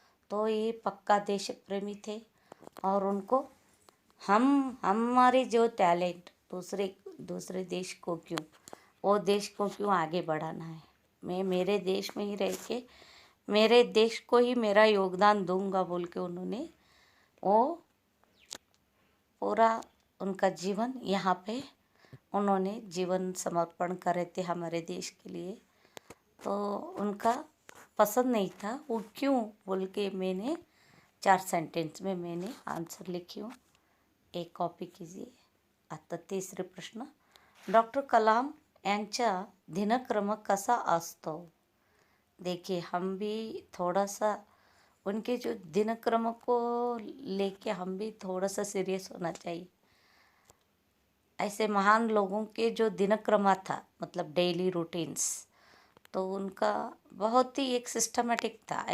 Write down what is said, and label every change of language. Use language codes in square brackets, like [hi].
[hi] तो ये पक्का देश प्रेमी थे और उनको हमारे जो टैलेंट दूसरे देश को क्यों, वो देश को क्यों आगे बढ़ाना है, मैं मेरे देश में ही रह के मेरे देश को ही मेरा योगदान दूंगा बोल के उन्होंने वो पूरा उनका जीवन यहाँ पे उन्होंने जीवन समर्पण करे थे हमारे देश के लिए। तो उनका पसंद नहीं था वो क्यों बोल के मैंने 4 सेंटेंस में मैंने आंसर लिखी हूँ, एक कॉपी कीजिए। [mr] आता तिसरे प्रश्न, डॉक्टर कलाम यांचा दिनक्रम कसा असतो। [hi] देखिए हम भी थोड़ा सा उनके जो दिनक्रम को लेके हम भी थोड़ा सा सीरियस होना चाहिए। ऐसे महान लोगों के जो दिनक्रम था मतलब डेली रूटीन्स, तो उनका बहुत ही एक सिस्टमेटिक था।